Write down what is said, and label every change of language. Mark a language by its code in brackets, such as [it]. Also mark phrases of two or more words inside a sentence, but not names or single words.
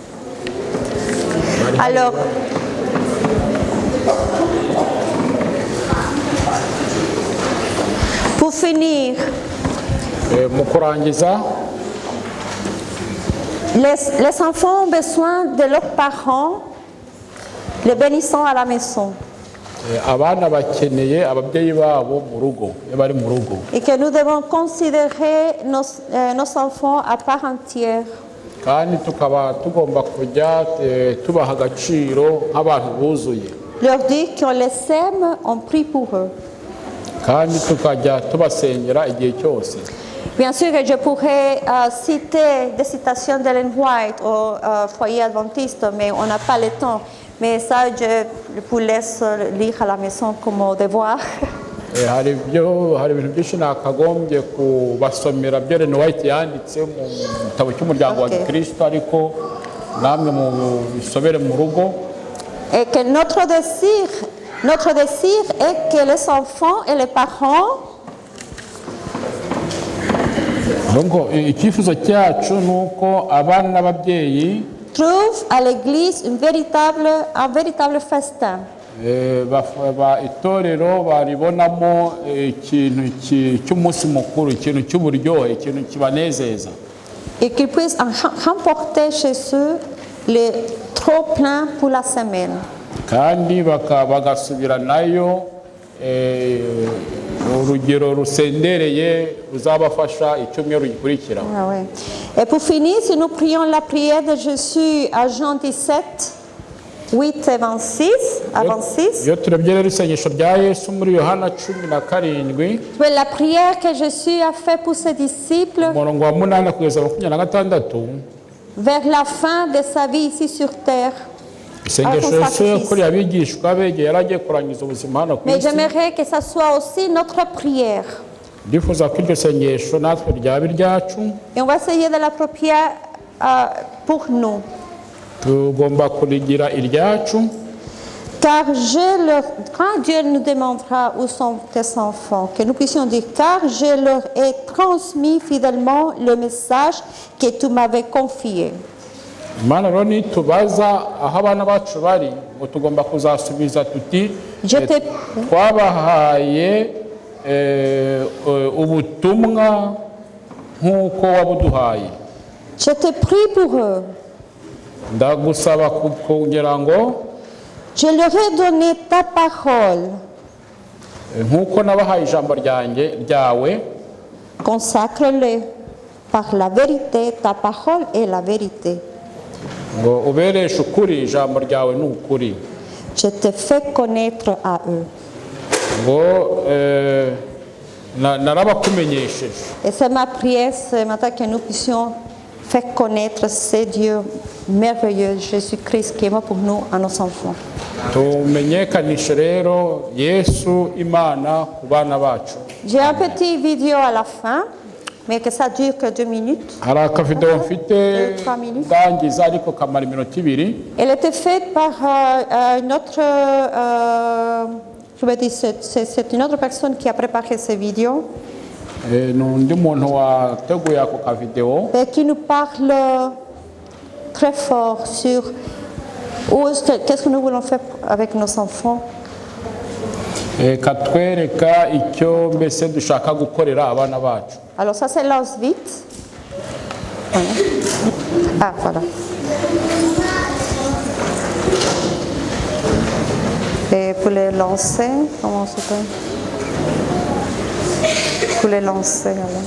[fr] Alors, pour finir, [rw] Mu kurangiza [fr] les enfants ont besoin de leurs parents, les bénissant à la maison. [rw] abana bakeneye ababyeyi babo mu rugo iyo bari mu rugo, [fr] Et que nous devons considérer nos enfants à part entière. [rw] kandi tukaba tugomba kujya tubaha agaciro nk'abantu buzuye, [fr] Leur dire qu'on les aime, on prie pour eux. [rw] kandi tukajya tubasengera igihe cyose. [fr] Bien sûr que je pourrais citer des citations d'Ellen White au foyer adventiste, mais on n'a pas le temps. Mais ça, je vous laisse lire à la maison comme devoir. [rw] Hari ibintu byinshi nakagombye kubasomera byo Ellen White yanditse mu gitabo cy'umuryango wa Gikristo, ariko namwe mu bisobere mu rugo. [fr] Et que notre désir est que les enfants et les parents [rw] Donc icyifuzo cyacu ni uko abana n'ababyeyi [fr] trouvent à l'église un véritable festin. [rw] Itorero baribonamo ikintu cy'umunsi mukuru, ikintu cy'uburyohe, ikintu kibanezeza, [fr] Et qu'ils puissent remporter chez eux le trop plein pour la semaine. [rw] kandi bagasubira nayo urugero rusendereye ruzabafasha icyumweru gikurikira. [fr] Ah ouais. Et pour finir, si nous prions la prière de Jésus à Jean 17, 8 et 26, [rw] Iyo turebye rero isengesho rya Yesu muri Yohana 17 [fr] la prière que Jésus a fait pour ses disciples [rw] umurongo wa 8 kugeza 26, [fr] vers la fin de sa vie ici sur terre. [rw] isengesho Yesu yakoreye abigishwa bege yaragiye kurangiza ubuzima hano ku [fr] Mais [rw] isi. [fr] j'aimerais que ça soit aussi notre prière. [rw] Ndifuza ko iryo sengesho natwe ryaba iryacu, [fr] Et on va essayer de l'approprier pour nous. [rw] tugomba kurigira iryacu, [fr] Car quand Dieu nous demandera où sont tes enfants, que nous puissions dire, car je leur ai transmis fidèlement le message que tu m'avais confié. [rw] Imana rero nitubaza aho abana bacu bari, ngo tugomba kuzasubiza tuti twabahaye ubutumwa nk'uko wabuduhaye. [fr] Je te prie pour eux. [rw] Ndagusaba kugira ngo [fr] Je leur ai donné ta parole. [rw] nk'uko nabahaye ijambo ryawe, [fr] Consacre-les par la vérité. Ta parole est la vérité. [rw] ngo ubereshe ukuri, ijambo ryawe ni ukuri. [fr] Je te fais connaître à eux. [rw] Ngo narabakumenyesheje. [fr] Et c'est ma prière ce matin que nous puissions faire connaître ce Dieu merveilleux, Jésus-Christ, qui est mort pour nous, à nos enfants. [rw] Tumenyekanishe rero Yesu Imana ku bana bacu. [fr] J'ai un petit vidéo à la fin, mais que ça dure que 2 minutes. [rw] Hari akavideo mfite [fr] 3 minutes. [rw] ndangiza ariko kamara iminota 2. [fr] Elle était faite par notre Je veux dire, c'est une autre personne qui a préparé ces vidéos [rw] n'undi muntu wateguye ako kavideo [fr] et qui nous parle très fort sur qu'est-ce que nous voulons faire avec nos enfants. [rw] katwereka icyo mbese dushaka gukorera abana bacu. [fr] Alors ça c'est l'Auschwitz. Voilà. Ah voilà. Et pour les lancer, comment ça s'appelle? Pour les lancer, alors.